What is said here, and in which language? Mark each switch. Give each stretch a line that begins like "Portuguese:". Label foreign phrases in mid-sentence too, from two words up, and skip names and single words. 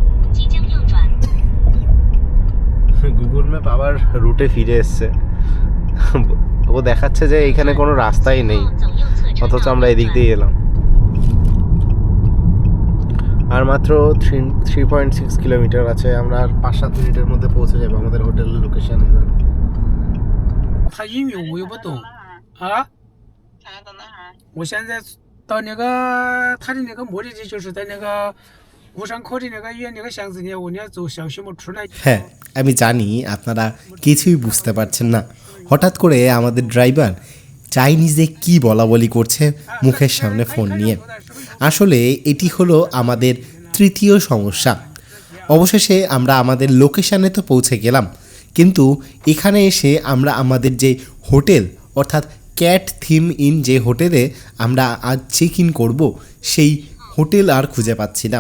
Bangla: গুগল ম্যাপ আবার রুটে ফিরে এসছে, ও দেখাচ্ছে যে এখানে কোনো রাস্তাই নেই, অথচ আমরা এদিক দিয়ে এলাম। আর মাত্র 3.6 কিলোমিটার আছে, আমরা আর 5-7 মিনিটের মধ্যে পৌঁছে যাবো আমাদের হোটেলের লোকেশন। এবার
Chinese: 他英语我又不懂啊。查到哪儿？我现在到那个他的那个目的地，就是在那个吴山口的那个远那个巷子里，我要走小区门出来。
Bangla: হ্যাঁ, আমি জানি আপনারা কিছুই বুঝতে পারছেন না। হঠাৎ করে আমাদের ড্রাইভার চাইনিজে কি বলা বলি করছে মুখের সামনে ফোন নিয়ে। আসলে এটি হলো আমাদের তৃতীয় সমস্যা। অবশেষে আমরা আমাদের লোকেশানে তো পৌঁছে গেলাম, কিন্তু এখানে এসে আমরা আমাদের যে হোটেল অর্থাৎ ক্যাট থিম ইন যে হোটেলে আমরা আজ
English: check in
Bangla: করবো সেই হোটেল আর খুঁজে পাচ্ছিলাম।